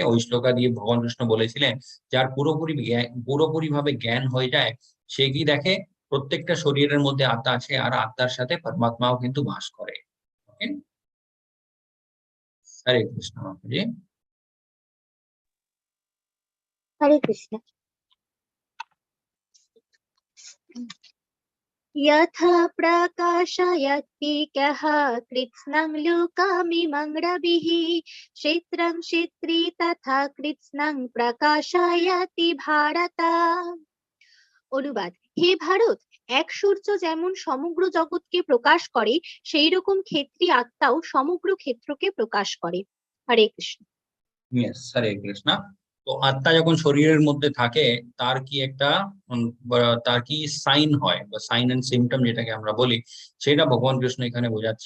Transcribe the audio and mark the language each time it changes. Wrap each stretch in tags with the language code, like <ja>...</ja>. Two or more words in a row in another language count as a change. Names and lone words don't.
<bn>ওই শ্লোকা দিয়ে ভগবান কৃষ্ণ বলেছিলেন যার পুরোপুরি ভাবে জ্ঞান হয়ে যায়, সে কি দেখে, প্রত্যেকটা শরীরের মধ্যে আত্মা আছে, আর আত্মার সাথে পরমাত্মাও কিন্তু বাস করে, ওকে। হরে কৃষ্ণ। জি, হরে কৃষ্ণ।</bn> <sa>यथा प्रकाशयत्येकः कृत्स्नं लोकमिमं रविः क्षेत्रं क्षेत्री तथा कृत्स्नं प्रकाशयति भारत।</sa> <bn>অনুবাদ: হে ভারত, এক সূর্য যেমন সমগ্র জগৎকে প্রকাশ করে, সেই রকম ক্ষেত্রী আত্মাও সমগ্র ক্ষেত্রকে প্রকাশ করে। হরে কৃষ্ণ। ইয়েস, হরে কৃষ্ণ। তো আত্মা যখন শরীরের মধ্যে থাকে, তার কি একটা তার কি সাইন হয়, বা সাইন এন্ড সিমটম যেটাকে আমরা বলি, সেটা ভগবান কৃষ্ণ এখানে বোঝাচ্ছে।</bn>